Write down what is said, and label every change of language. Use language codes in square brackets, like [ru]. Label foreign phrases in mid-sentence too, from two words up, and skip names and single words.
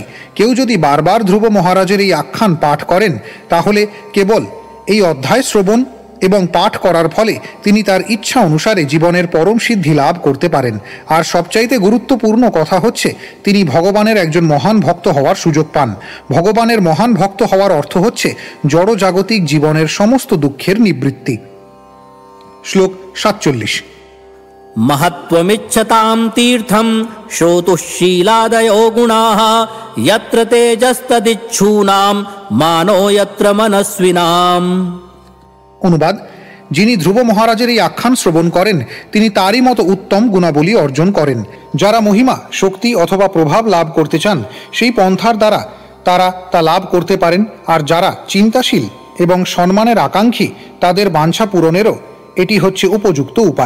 [bn] কেউ যদি বারবার ধ্রুব মহারাজের এই আখ্যান পাঠ করেন, তাহলে কেবল এই অধ্যায় শ্রবণ এবং পাঠ করার ফলে তিনি তার ইচ্ছা অনুসারে জীবনের পরম সিদ্ধি লাভ করতে পারেন। আর সবচাইতে গুরুত্বপূর্ণ কথা হচ্ছে, তিনি ভগবানের একজন মহান ভক্ত হওয়ার সুযোগ পান। ভগবানের মহান ভক্ত হওয়ার অর্থ হচ্ছে জড়জাগতিক জীবনের সমস্ত দুঃখের নিবৃত্তি। শ্লোক 47। [sa] महत्त्वमिच्छतां तीर्थं श्रोतुशीलादयो गुणाः यत्र तेजस्तदिच्छूनां मानो यत्र मनस्विनाम्। [bn] অনুবাদ: যিনি ধ্রুব মহারাজের এই আখ্যান শ্রবণ করেন, তিনি তারই মতো উত্তম গুণাবলী অর্জন করেন। যারা মহিমা, শক্তি অথবা প্রভাব লাভ করতে চান, সেই পন্থার দ্বারা তারা তা লাভ করতে পারেন। আর যারা চিন্তাশীল এবং সম্মানের আকাঙ্ক্ষী, তাদের বাঞ্ছা পূরণেরও এটি হচ্ছে উপযুক্ত উপায়।